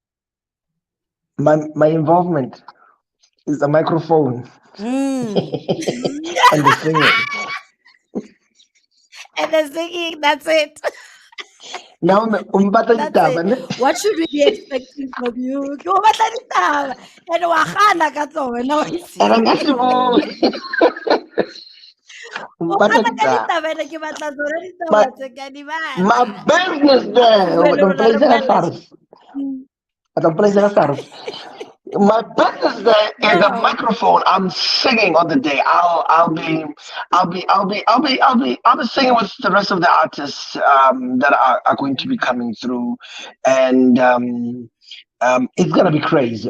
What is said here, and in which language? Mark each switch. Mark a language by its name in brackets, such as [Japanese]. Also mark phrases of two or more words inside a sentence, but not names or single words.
[English] my involvement is the microphone Mm. and the singing. And the singing, that's it. [Southern Sotho] Now, umbata [English] That's [Southern Sotho] ditaba, [English] it. [Southern Sotho] ne? [English] What should we be expecting from you? [Southern Sotho] Ke o batla ditaba, and wa gana ka tsona wa [English] And [Southern Sotho] itse. [English] I'm actually [Southern Sotho] O umbata gana ka ditaba. ditaba ene ke batla tsona ditaba [English] My [Southern Sotho] tse ke a di [English] my [Southern Sotho] batla. [English] business [Southern Sotho] A ko [English] there, [Southern Sotho] bue le [English] the [Southern Sotho] rona re [English] place that [Southern Sotho] bolelle [English] starts, [Southern Sotho] tjena. Mm. [English] the place that starts. My business there is a Go. microphone. I'm singing on the day. I'll be singing with the rest of the artists that are going to be coming through, and it's gonna be crazy.